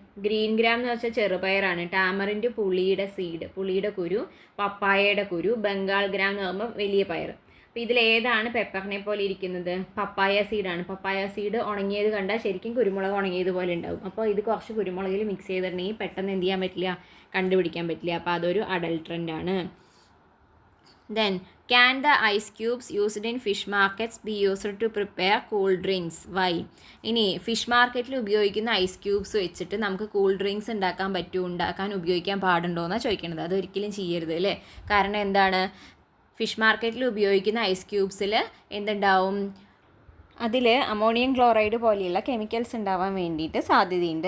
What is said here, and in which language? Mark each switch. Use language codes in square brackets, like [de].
[ml] Green gram എന്ന് വെച്ചാൽ ചെറുപയറാണ്, ടാമറിൻ്റെ പുളിയുടെ സീഡ്, പുളിയുടെ കുരു, പപ്പായയുടെ കുരു, ബംഗാൾ ഗ്രാം എന്ന് പറയുമ്പോൾ വലിയ പയർ. അപ്പോൾ ഇതിലേതാണ് പെപ്പറിനെ പോലെ ഇരിക്കുന്നത്? പപ്പായ സീഡാണ്. പപ്പായ സീഡ് ഉണങ്ങിയത് കണ്ടാൽ ശരിക്കും കുരുമുളക് ഉണങ്ങിയതുപോലെ ഉണ്ടാവും. അപ്പോൾ ഇത് കുറച്ച് കുരുമുളകിൽ മിക്സ് ചെയ്തിട്ടുണ്ടെങ്കിൽ പെട്ടെന്ന് എന്ത് ചെയ്യാൻ പറ്റില്ല, കണ്ടുപിടിക്കാൻ പറ്റില്ല. അപ്പോൾ അതൊരു അഡൾട്രൻ്റ് ആണ്. [en] Then, can the ice cubes used in fish markets be used to prepare cool drinks? Why? [ml] ഇനി ഫിഷ് മാർക്കറ്റിൽ ഉപയോഗിക്കുന്ന ഐസ് ക്യൂബ്സ് വെച്ചിട്ട് നമുക്ക് കൂൾ ഡ്രിങ്ക്സ് ഉണ്ടാക്കാൻ ഉപയോഗിക്കാൻ പാടുണ്ടോ എന്നാണ് ചോദിക്കുന്നത്. അതൊരിക്കലും ചെയ്യരുത് അല്ലേ. കാരണം എന്താണ്, ഫിഷ് മാർക്കറ്റിൽ ഉപയോഗിക്കുന്ന ഐസ് ക്യൂബ്സിൽ എന്തുണ്ടാവും, അതിൽ അമോണിയം ക്ലോറൈഡ് പോലെയുള്ള കെമിക്കൽസ് ഉണ്ടാവാൻ വേണ്ടിയിട്ട് സാധ്യതയുണ്ട്.